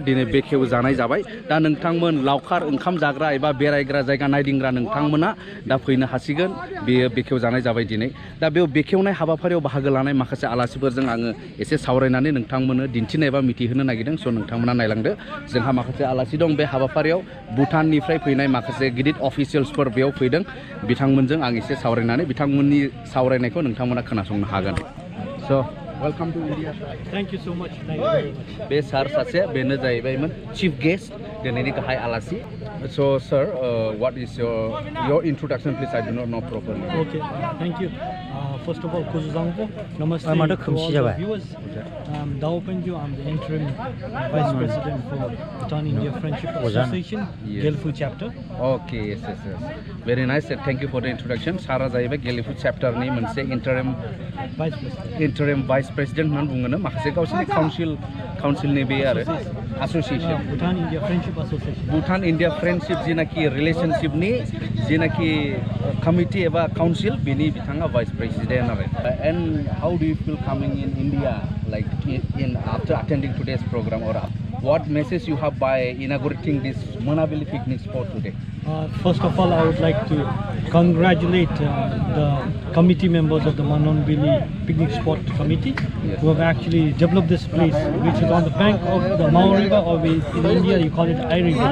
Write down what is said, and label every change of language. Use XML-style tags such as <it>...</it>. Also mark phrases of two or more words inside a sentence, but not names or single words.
<brx>दिनै बेखेव जानाय जाबाय दा नोंथांमोन लावखार ओंखाम जाग्रा एबा बेरायग्रा जायगा नायदिंग्रा नोंथांमोना दा फैनो हासिगोन बेयो बेखेव जानाय जाबाय दिनै दा बेयाव बेखेवनाय हाबाफारियाव बाहागो लानाय माखासे आलासिफोरजों आङो एसे सावरायनानै नोंथांमोननो दिन्थिनो एबा मिथिहोनो नागिरदों स' नोंथांमोना नायलांदो जोंहा माखासे आलासि दं बे हाबाफारियाव भुटाननिफ्राय फैनाय माखासे गिदिर अफिसियेल्सफोर बेयाव फैदों बिथांमोनजों आं एसे सावरायनानै बिथांमोननि सावरायनायखौ नोंथांमोना खोनासंनो हागोन स'</brx> <en>welcome to India thank you so much thank you very much</en> <brx>बे सार सासे बेनो जाहैबायमोन चीफ गेस्ट दिनैनि गाहाय आलासि</brx> <en>so sir what is your introduction please I do not know properly okay thank you first of all kuzuzangpo namaste I'm to all the viewers daopenju I'm the interim vice president for Bhutan India Friendship Association Gelfu chapter okay yes very nice thank you for the introduction</en> <brx>sara jaibai Gelfu chapter ni मोनसे</brx> <en>interim vice president</en> <brx>होनना बुङोनो माखासे गावसोरनि काउन्सिलनि बे आरो association</brx> <en>Bhutan India Friendship Association Bhutan India Friendship</en> <brx>जिनाखि relationship नि जिनाखि committee एबा council बिनि बिथाङा vice president आरो</brx> <en>and how do you feel coming in India like in after attending today's program or what message you have by inaugurating this Mwnabili picnic spot today? First of all, I would like to congratulate the committee members of the Mwnabili picnic spot committee who have actually developed this place, which is on the bank of the Mau River, or in India you call it I River.</en>